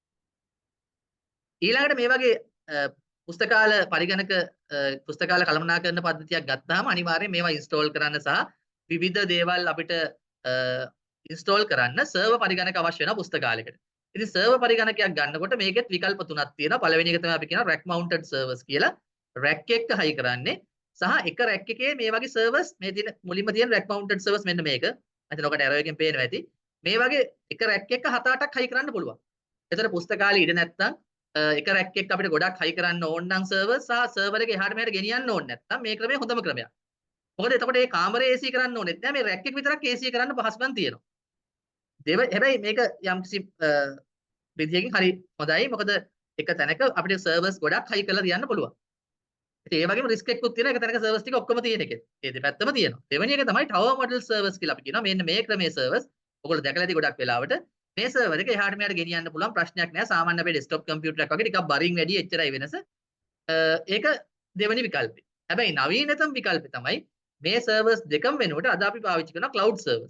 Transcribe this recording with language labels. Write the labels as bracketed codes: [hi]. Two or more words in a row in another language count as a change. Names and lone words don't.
[si] ඊළඟට මේ වගේ පුස්තකාල පරිගණක පුස්තකාල කළමනාකරන පද්ධතියක් ගත්තාම අනිවාර්යයෙන් මේවා ඉන්ස්ටෝල් කරන්න සහ විවිධ දේවල් අපිට ඉන්ස්ටෝල් කරන්න සර්වර් පරිගණක අවශ්‍ය වෙනවා පුස්තකාලයකට. ඉතින් සර්වර් පරිගණකයක් ගන්නකොට මේකෙත් විකල්ප තුනක් තියෙනවා. පළවෙනි එක තමයි අපි කියන [en] rack mounted servers [si] කියලා. rack එක හයි කරන්නේ සහ එක rack එකේ මේ වගේ servers මේ තියෙන මුලින්ම තියෙන [en] rack mounted servers [si] මෙන්න මේක. අතන ඔකට arrow එකෙන් පේනවා ඇති. මේ වගේ එක rack එක 7-8ක් හයි කරන්න පුළුවන්. එතන පුස්තකාලේ ඉඩ නැත්තම් එක rack එකක් අපිට ගොඩක් හයි කරන්න ඕන නම් server සහ server එක එහාට මෙහාට ගෙනියන්න ඕනේ නැත්තම් මේ ක්‍රමය හොඳම ක්‍රමයක්. මොකද එතකොට මේ කාමරේ AC කරන්න ඕනෙත් නෑ මේ rack එක විතරක් AC කරන්න පහසුකම් තියෙනවා. හැබැයි මේක යම්කිසි විදියකින් හරි හොඳයි. මොකද එක තැනක අපිට servers ගොඩක් හයි කරලා තියන්න පුළුවන්. ඉතින් ඒ වගේම රිස්ක් එකකුත් තියෙනවා. එක තැනක servers ටික ඔක්කොම තියෙන එකේ. ඒ දෙපැත්තම තියෙනවා. දෙවෙනි එක තමයි [en] tower model servers [si] කියලා අපි කියනවා. මෙන්න මේ ක්‍රමයේ servers ඔයගොල්ලෝ දැකලා ඇති ගොඩක් වෙලාවට මේ server එක එහාට මෙහාට ගෙනියන්න පුළුවන් ප්‍රශ්නයක් නෑ. සාමාන්‍ය අපේ [en] desktop computer [si] එකක් වගේ ටිකක් බරින් වැඩි එච්චරයි වෙනස. ඒක දෙවෙනි විකල්පය. හැබැයි නවීනතම විකල්පය තමයි මේ servers දෙකම වෙනුවට අද අපි පාවිච්චි කරන [en] cloud servers.